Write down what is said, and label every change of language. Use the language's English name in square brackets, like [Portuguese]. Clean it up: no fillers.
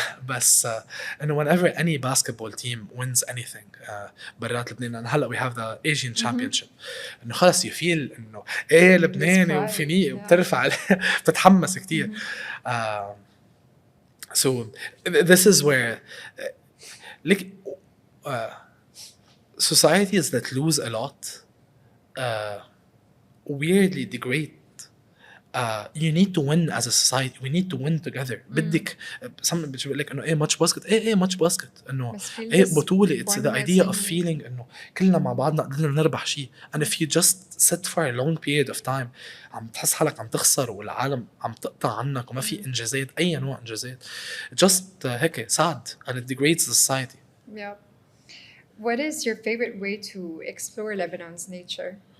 [Arabic] بس إنه [English] whenever any basketball team wins anything [Arabic] برات لبنان، أنا هلا [English] we have the Asian Championship، [Arabic] إنه خلص [English] you feel [Arabic] إنه إيه لبناني وفيني وبترفع بتتحمس كتير. [English] So this is where like societies that lose a lot weirdly degrade. You need to win as a society. We need to win together. [Arabic] بدك some بتقول لك إنه إيه ماتش باسكت، إيه ماتش باسكت، إنه إيه بطولة. [English] It's the idea of feeling [Arabic] إنه كلنا مع بعضنا قدرنا نربح شيء. [English] And if you just sit for a long period of time [Arabic] عم تحس حالك عم تخسر والعالم عم تقطع عنك وما في إنجازات، أي نوع إنجازات، [English] just هيك sad, and it degrades the society. Yeah. What is your favorite way to explore Lebanon's nature?